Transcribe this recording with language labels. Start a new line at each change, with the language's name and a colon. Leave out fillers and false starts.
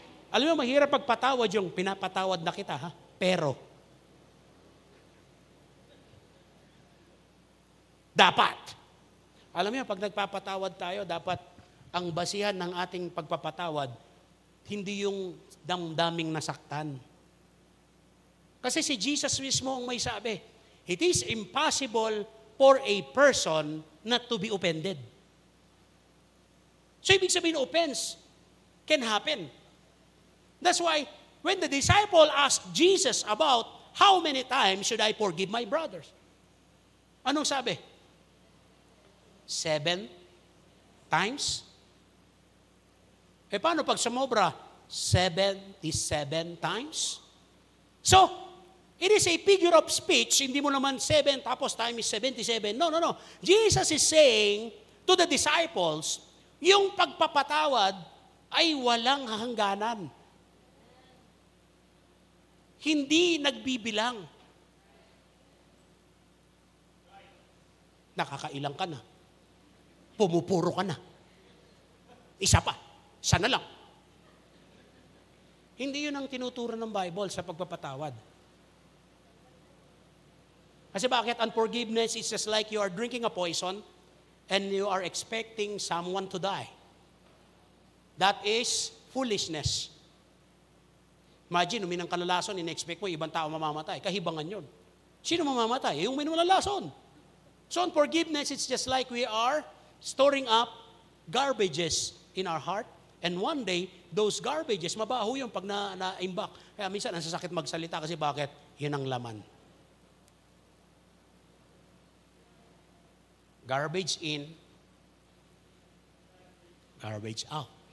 Filipino: Alam mo, mahirap pagpatawad yung pinapatawad na kita, ha? Pero, dapat. Alam mo, pag nagpapatawad tayo, dapat ang basihan ng ating pagpapatawad, hindi yung damdaming nasaktan. Kasi si Jesus mismo ang may sabi,
English: It is impossible for a person not to be offended.
Filipino: So ibig sabihin,
English: offense can happen. That's why when the disciple asked Jesus about how many times should I forgive my brothers?
Filipino: Anong sabi? 7 times? Paano pag sumobra? 77 times?
English: So, it is a figure of speech.
Filipino: Hindi mo naman 7 tapos time is 77.
English: No. Jesus is saying to the disciples,
Filipino: yung pagpapatawad ay walang hangganan. Hindi nagbibilang. Nakakailang ka na. Pumupuro ka na. Isa pa. Sana lang. Hindi yun ang tinuturo ng Bible sa pagpapatawad. Kasi bakit?
English: Unforgiveness is just like you are drinking a poison and you are expecting someone to die. That is foolishness.
Filipino: Imagine, uminang ka ng lason, in-expect mo, ibang tao mamamatay. Kahibangan yun. Sino mamamatay? Yung uminom ng lason.
English: So unforgiveness, it's just like we are storing up garbages in our heart. And one day, those garbages,
Filipino: mabaho yung pag na-imbak. Kaya minsan, ang sasakit magsalita kasi bakit? Yun ang laman.
English: Garbage in, garbage out.